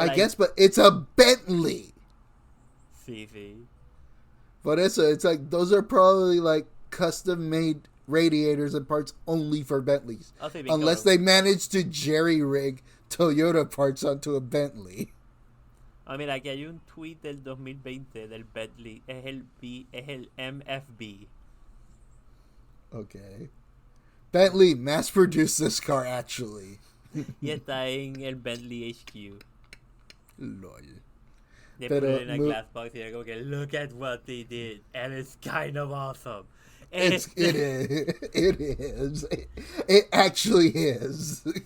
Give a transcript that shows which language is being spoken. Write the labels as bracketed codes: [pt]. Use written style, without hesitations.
[en] I guess, but it's a Bentley. [es] Sí. [en] But it's like those are probably like custom made radiators and parts only for Bentleys, unless they manage to jerry rig Toyota parts onto a Bentley. [es] Mira, aquí hay un tweet del 2020 del Bentley, es el MFB. [en] Okay. Bentley mass produced this car actually. [es] Y está en el Bentley HQ. [en] Lol. They put it in a glass box and they go, okay, look at what they did, and it's kind of awesome. It is. It actually is.